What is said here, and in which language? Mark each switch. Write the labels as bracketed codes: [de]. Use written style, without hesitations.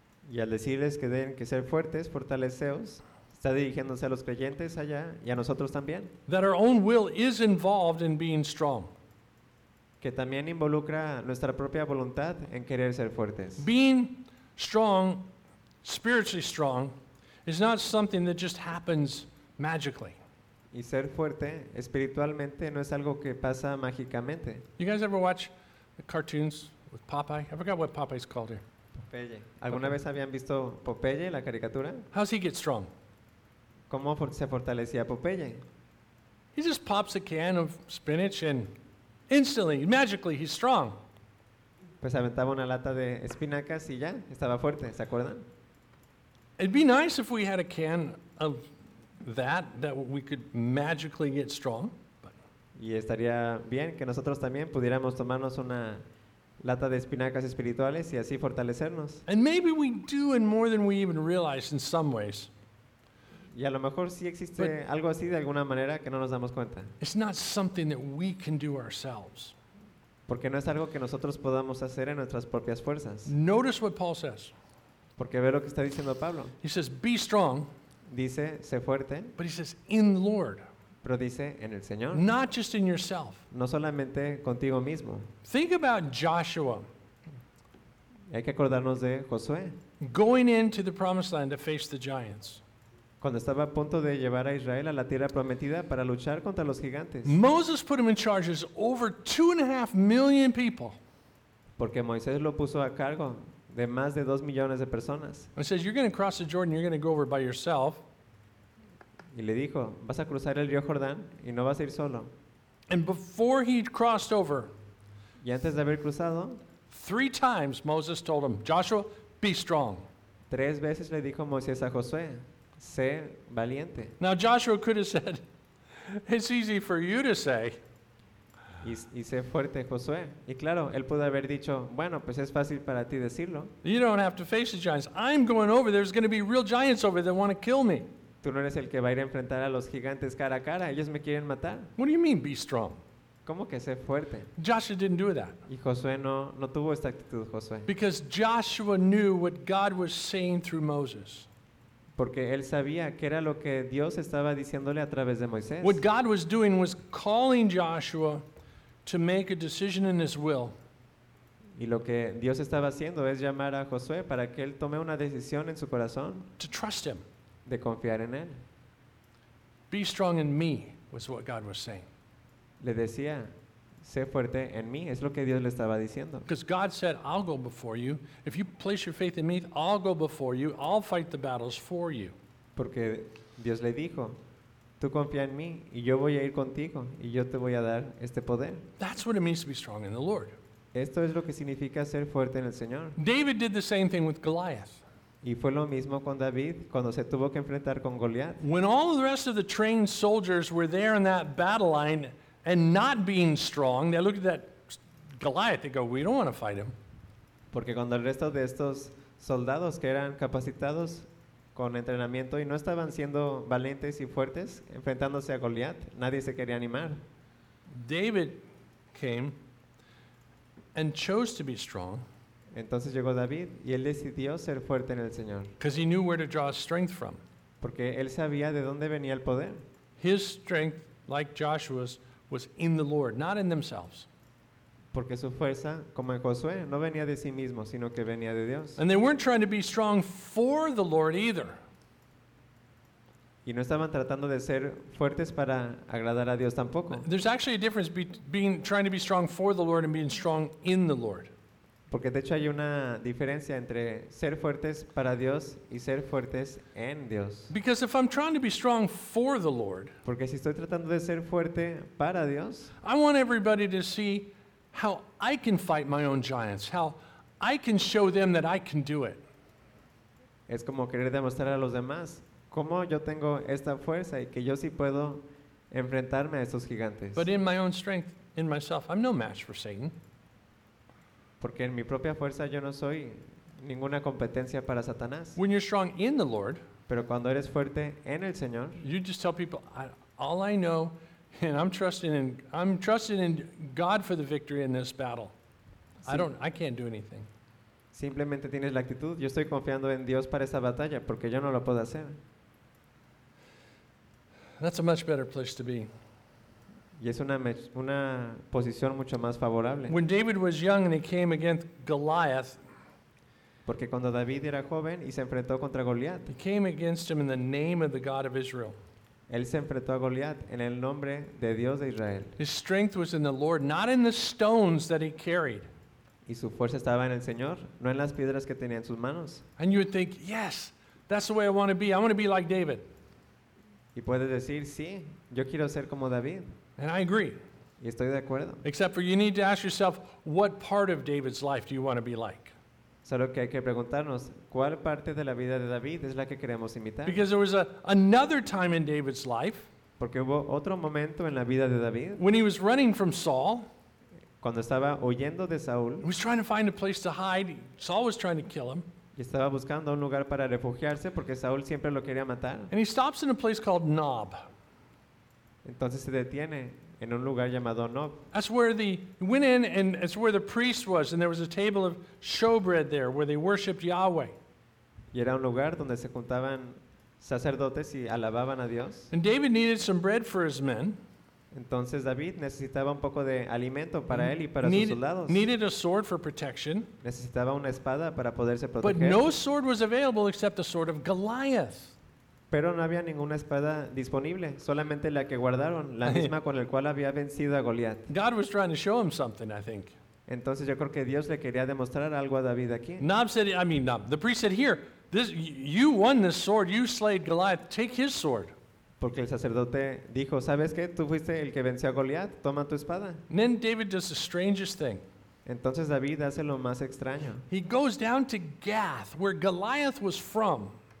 [es] Y al decirles que deben que ser fuertes, fortaleceos, está dirigiéndose a los creyentes allá y a nosotros también. [en] That our own will is involved in being strong. [es] Que también involucra nuestra propia voluntad en querer ser fuertes. [en] Being strong, spiritually strong, is not something that just happens magically. [es] Y ser fuerte espiritualmente no es algo que pasa mágicamente. [en] You guys ever watch the cartoons with Popeye? I forgot what Popeye's called here. [es] Popeye. ¿Alguna vez habían visto Popeye, la caricatura? [en] How's he get strong? [es] ¿Cómo se fortalecía Popeye? [en] He just pops a can of spinach and instantly, magically, he's strong. [es] Pues aventaba una lata de espinacas y ya, estaba fuerte, ¿se acuerdan? [en] It'd be nice if we had a can of that we could magically get strong. [es] Y estaría bien que nosotros también pudiéramos tomarnos una lata de espinacas espirituales y así fortalecernos. [en] And maybe we do in more than we even realize in some ways. [es] Y a lo mejor sí existe algo así de alguna manera que no nos damos cuenta. [en] It's not something that we can do ourselves. [es] Porque no es algo que nosotros podamos hacer en nuestras propias fuerzas. [en] Notice what Paul says. [es] Porque ve lo que está diciendo Pablo. [en] He says, be strong. [es] Dice, sé fuerte. [en] But he says, in the Lord. [es] Pero dice, en el Señor. [en] Not just in yourself. [es] No solamente contigo mismo. [en] Think about Joshua. [es] Hay que acordarnos de Josué. [en] Going into the promised land to face the giants. [es] Cuando estaba a punto de llevar a Israel a la tierra prometida para luchar contra los gigantes. [en] Moses put him in charge of over 2.5 million people. [es] Porque Moisés lo puso a cargo de más de 2 millones de personas. [en] He says, you're going to cross the Jordan, you're going to go over by yourself. [es] Y le dijo, vas a cruzar el río Jordán y no vas a ir solo. [en] And before he'd crossed over, [es] y antes de haber cruzado, [en] 3 times Moses told him, Joshua, be strong. [es] 3 veces le dijo Moisés a Josué, sé valiente. [en] Now Joshua could have said, it's easy for you to say. [es] Y sé fuerte, Josué. Y claro, él pudo haber dicho, bueno, pues es fácil para ti decirlo. [en] You don't have to face the giants. I'm going over. There's going to be real giants over there that want to kill me. [es] Tú no eres el que va a ir a enfrentar a los gigantes cara a cara. Ellos me quieren matar. [en] What do you mean, be strong? [es] ¿Cómo que sé fuerte? [en] Joshua didn't do that. [es] Y Josué no tuvo esta actitud, Josué. [en] Because Joshua knew what God was saying through Moses. [es] Porque él sabía qué era lo que Dios estaba diciéndole a través de Moisés. [en] What God was doing was calling Joshua to make a decision in his will. [es] Y lo que Dios estaba haciendo es llamar a Josué para que él tome una decisión en su corazón. [en] To trust him. [es] De confiar en él. [en] Be strong in me was what God was saying. [es] Le decía, sé fuerte en mí, es lo que Dios le estaba diciendo. [en] Because God said, I'll go before you. If you place your faith in me, I'll go before you. I'll fight the battles for you. [es] Porque Dios le dijo, tú confía en mí y yo voy a ir contigo y yo te voy a dar este poder. [en] That's what it means to be strong in the Lord. [es] Esto es lo que significa ser fuerte en el Señor. [en] David did the same thing with Goliath. [es] Y fue lo mismo con David cuando se tuvo que enfrentar con Goliat. [en] When all the rest of the trained soldiers were there in that battle line and not being strong, they look at that Goliath, they go, we don't want to fight him. [es] Porque cuando el resto de estos soldados que eran capacitados con entrenamiento y no estaban siendo valientes y fuertes enfrentándose a Goliat, nadie se quería animar. [en] David came and chose to be strong. [es] Entonces llegó David y él decidió ser fuerte en el Señor. [en] Because he knew where to draw strength from. [es] Porque él sabía de dónde venía el poder. [en] His strength, like Joshua's, was in the Lord, not in themselves. [es] Porque su fuerza, como en Josué, no venía de sí mismo, sino que venía de Dios. [en] And they weren't trying to be strong for the Lord either. [es] Y no estaban tratando de ser fuertes para agradar a Dios tampoco. [en] There's actually a difference between trying to be strong for the Lord and being strong in the Lord. [es] Porque de hecho hay una diferencia entre ser fuertes para Dios y ser fuertes en Dios. [en] Because if I'm trying to be strong for the Lord, [es] porque si estoy tratando de ser fuerte para Dios, [en] I want everybody to see how I can fight my own giants, how I can show them that I can do it. [es] Es como querer demostrar a los demás cómo yo tengo esta fuerza y que yo sí puedo enfrentarme a estos gigantes. [en] But in my own strength, in myself, I'm no match for Satan. [es] Porque en mi propia fuerza yo no soy ninguna competencia para Satanás. [en] When you're strong in the Lord, [es] pero cuando eres fuerte en el Señor, [en] you just tell people, all I know, and I'm trusting in God for the victory in this battle. I can't do anything. [es] Simplemente tienes la actitud, yo estoy confiando en Dios para esta batalla porque yo no lo puedo hacer. [en] That's a much better place to be. [es] Y es una posición mucho más favorable. [en] When David was young and he came against Goliath, [es] porque cuando David era joven y se enfrentó contra Goliat, [en] he came against him in the name of the God of Israel. [es] Él se enfrentó a Goliat en el nombre de Dios de Israel. [en] His strength was in the Lord, not in the stones that he carried. [es] Y su fuerza estaba en el Señor, no en las piedras que tenía en sus manos. [en] And you would think, yes, that's the way I want to be. I want to be like David. [es] Y puedes decir, sí, yo quiero ser como David. [en] And I agree. [es] Y estoy de acuerdo. [en] Except for you need to ask yourself, what part of David's life do you want to be like? [es] Solo que hay que preguntarnos, ¿cuál parte de la vida de David es la que queremos imitar? [en] Because there was another time in David's life. [es] Porque hubo otro momento en la vida de David. [en] When he was running from Saul. [es] Cuando estaba huyendo de Saúl. [en] He was trying to find a place to hide. Saul was trying to kill him. [es] Y estaba buscando un lugar para refugiarse porque Saúl siempre lo quería matar. [en] And he stops in a place called Nob. [es] Entonces se detiene en un lugar llamado Nob. [en] That's where the he went in, and it's where the priest was, and there was a table of showbread there where they worshipped Yahweh. [es] Y era un lugar donde se juntaban sacerdotes y alababan a Dios. [en] And David needed some bread for his men. [es] Entonces David necesitaba un poco de alimento para él y para sus soldados. [en] Needed a sword for protection. [es] Necesitaba una espada para poderse proteger. [en] But no sword was available except the sword of Goliath. [es] Pero no había ninguna espada disponible, solamente la que guardaron, la misma con la cual había vencido a Goliat. [en] God was trying to show him something, I think. [es] Entonces yo creo que Dios le quería demostrar algo a David aquí. [en] Nob said, Nob, the priest said, here, this, you won this sword, you slayed Goliath, take his sword. [es] Porque el sacerdote dijo, ¿sabes qué? Tú fuiste el que venció a Goliat, toma tu espada. [en] And then David does the strangest thing. [es] Entonces David hace lo más extraño. [en] He goes down to Gath, where Goliath was from.